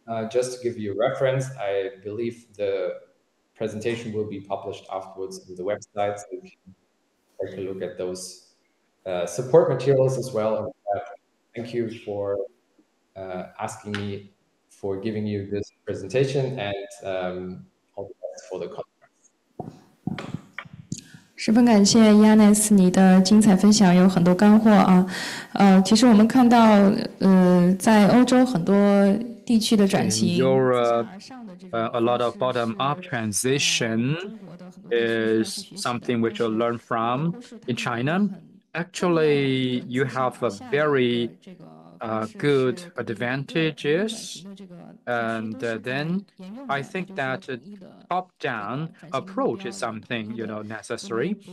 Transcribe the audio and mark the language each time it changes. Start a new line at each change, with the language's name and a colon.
English: Just to give you a reference, I believe the presentation will be published afterwards on the website, so you can take a look at those support materials as well. And thank you for asking me for giving you this presentation, and all the best for the conference.
Chinese: 十分感谢 Yanis 你的精彩分享，有很多干货啊。其实我们看到，在欧洲很多地区的转型
English: Europe, a lot of bottom-up transition is something which you'll learn from. In China, actually, you have a very good advantages, and then I think that top-down approach is something necessary.